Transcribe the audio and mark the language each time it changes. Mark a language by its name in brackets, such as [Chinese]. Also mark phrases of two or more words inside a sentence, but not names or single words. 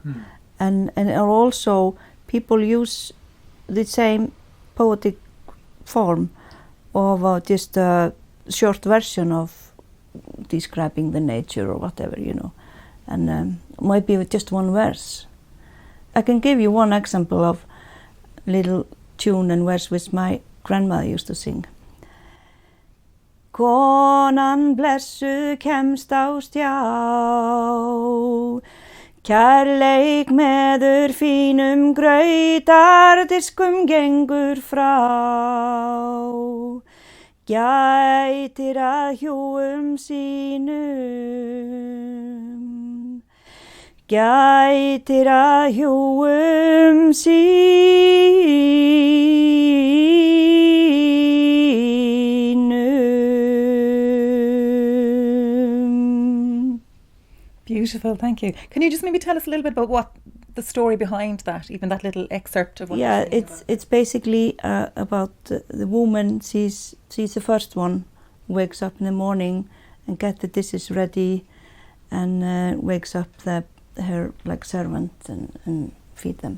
[English] And are also people use the same poetic form of just a short version of describing the nature or whatever, and might be with just one verse. I can give you one example of little tune and verse which my grandmother used to sing. [Icelandic] Konan blessuð kemst á stjá, kærleik meður fínum grautardiskum gengur frá, gætir að hjúum sínum, gætir að hjúum sínum. [English] Beautiful, thank you. Can you just maybe tell us a little bit about what the story behind that, even that little excerpt of what Yeah, you're saying it's basically about the woman. She's the first one, wakes up in the morning and get the dishes ready, and wakes up her like servant and feed them.